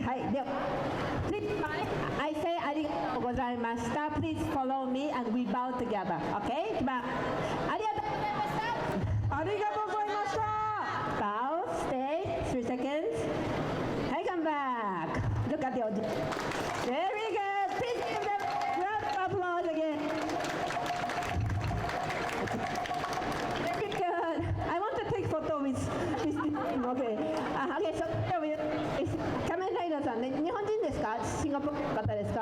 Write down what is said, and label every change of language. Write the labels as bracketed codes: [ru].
[ja] はい、では、 [en] please, I say [ja] ありがとうございました。 [en] Please follow me and we bow together. Okay? [ja] ありがとうございました。ありがとうございました。 [en] Bow, stay, 3 seconds. Hey, come back. Look at the audience. Very good. Please give them a round of applause again. Very good. I want to take photo with this. Okay. Okay, so [ja] Kamen Rider さんね、日本人ですか？シンガポールの方ですか？